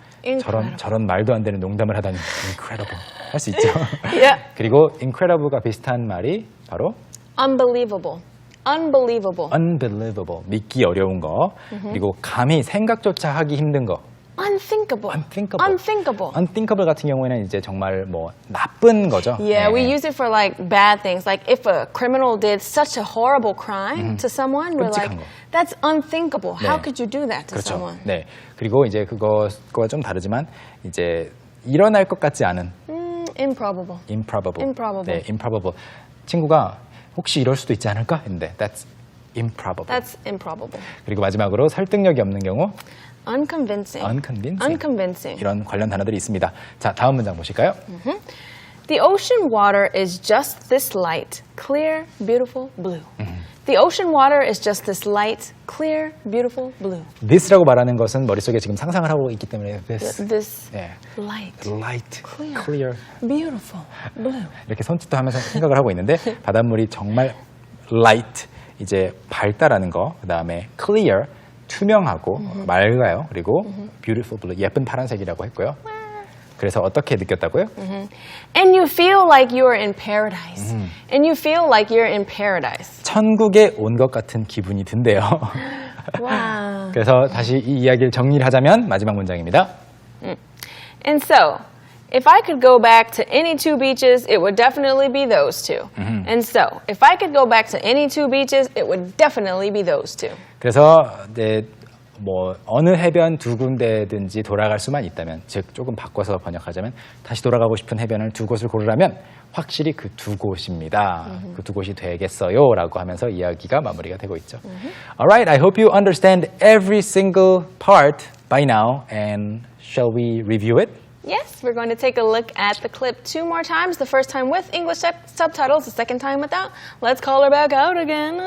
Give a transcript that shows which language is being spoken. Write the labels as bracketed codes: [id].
[en] Incredible. [ko] 저런 말도 안 되는 농담을 하다니 incredible 할 수 있죠. [en] Yeah. [ko] 그리고 incredible가 비슷한 말이 바로 [en] Unbelievable. Unbelievable. [ko] unbelievable, 믿기 어려운 거. 그리고 감히 생각조차 하기 힘든 거. [en] Unthinkable. unthinkable. Unthinkable. [ko] unthinkable 같은 경우에는 이제 정말 뭐 나쁜 거죠. [en] Yeah, [ko] 네. [en] we use it for like bad things. Like if a criminal did such a horrible crime to someone, we're like, [ko] 끔찍한 거. [en] that's unthinkable. How [ko] 네. [en] could you do that to [ko] 그렇죠. [en] someone? [ko] 네. 그리고 이제 그거와 좀 다르지만 이제 일어날 것 같지 않은 [en] Improbable. improbable. Improbable. [ko] 네, improbable. 친구가 혹시 이럴 수도 있지 않을까 했는데 [en] that's improbable. That's improbable. [ko] 그리고 마지막으로 설득력이 없는 경우 [en] Unconvincing. unconvincing. Unconvincing. [ko] 이런 관련 단어들이 있습니다. 자, 다음 문장 보실까요? [en] The ocean water is just this light, clear, beautiful blue. The ocean water is just this light, clear, beautiful blue. [ko] this라고 말하는 것은 머릿속에 지금 상상을 하고 있기 때문에 this. [en] This [ko] 네. [en] light, light, Clear. clear. beautiful blue. [ko] 이렇게 손짓도 하면서 생각을 하고 있는데 바닷물이 정말 light, 이제 밝다라는 거, 그 다음에 clear, 투명하고 맑아요. 그리고 [en] beautiful blue, [ko] 예쁜 파란색이라고 했고요. 그래서 어떻게 느꼈다고요? [en] And you feel like you are in paradise. And you feel like you're in paradise. [ko] 천국에 온 것 같은 기분이 든대요. [en] Wow. [ko] 그래서 다시 이 이야기를 정리를 하자면 마지막 문장입니다. [en] And so, if I could go back to any two beaches, it would definitely be those two. And so, if I could go back to any two beaches, it would definitely be those two. [ko] 그래서 이제 뭐 어느 해변 두 군데든지 돌아갈 수만 있다면, 즉 조금 바꿔서 번역하자면 다시 돌아가고 싶은 해변을 두 곳을 고르라면 확실히 그 두 곳입니다. 그 두 곳이 되겠어요 라고 하면서 이야기가 마무리가 되고 있죠. [en] Alright, I hope you understand every single part by now, and shall we review it? Yes, we're going to take a look at the clip two more times. The first time with English subtitles, the second time without. Let's call her back out again.